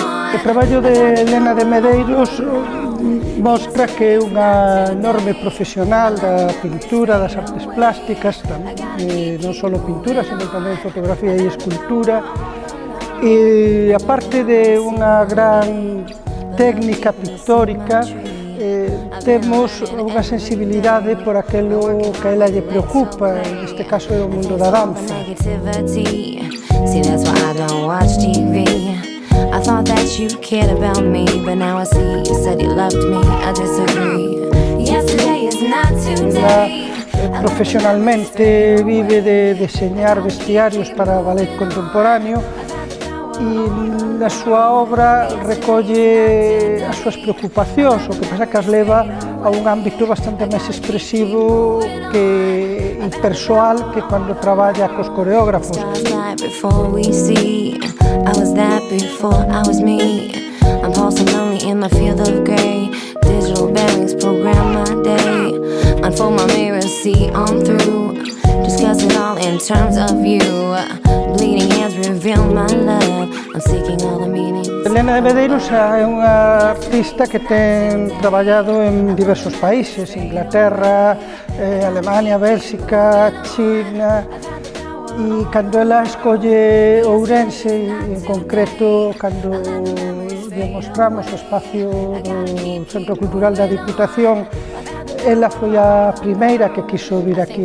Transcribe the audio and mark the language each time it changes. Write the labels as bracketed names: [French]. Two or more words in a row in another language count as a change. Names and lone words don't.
[Galician] O traballo de Helena de Medeiros mostra que é unha enorme profesional da pintura, das artes plásticas, non só pintura, senón tamén fotografía e escultura. E aparte de unha gran técnica pictórica, temos unha sensibilidade por aquilo que a ela lle preocupa, neste caso é o mundo da danza. [English] I thought that you cared about me, but now I see you said you loved me. I disagree. Yesterday is not today. [Galician] Profesionalmente vive de deseñar vestiarios para ballet contemporáneo e na súa obra recolle as súas preocupacións, o que pasa que as leva a un ámbito bastante máis expresivo e persoal que cando traballa cos coreógrafos. [English] I was that before I was me. I'm pulsing lonely in my field of grey. Digital bearings program my day. Unfold my mirror, see on through. Discuss it all in terms of you. Bleeding hands reveal my love. I'm seeking all the meaning. [Galician] Helena de Medeiros é unha artista que ten traballado en diversos países, Inglaterra, Alemania, Bélxica, China. E cando ela escolle Ourense, en concreto cando demostramos o espacio do Centro Cultural da Diputación, ela foi a primeira que quiso vir aquí.